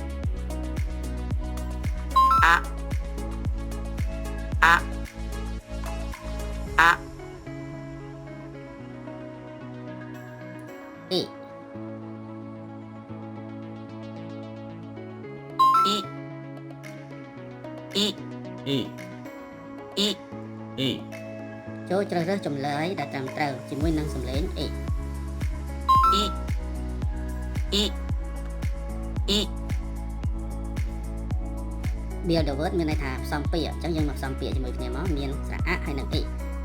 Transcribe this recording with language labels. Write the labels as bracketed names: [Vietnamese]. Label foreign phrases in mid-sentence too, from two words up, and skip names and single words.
[Khmer] អ៊ីចូលជ្រើសរើសចម្លើយដែលត្រឹមត្រូវជាមួយនឹងសំឡេងអ៊ី [English] Build the word [Khmer] មានន័យថាផ្សំពាក្យអញ្ចឹងយើងមកផ្សំពាក្យជាមួយគ្នាមកមានស្រៈអហើយនិងអ៊ី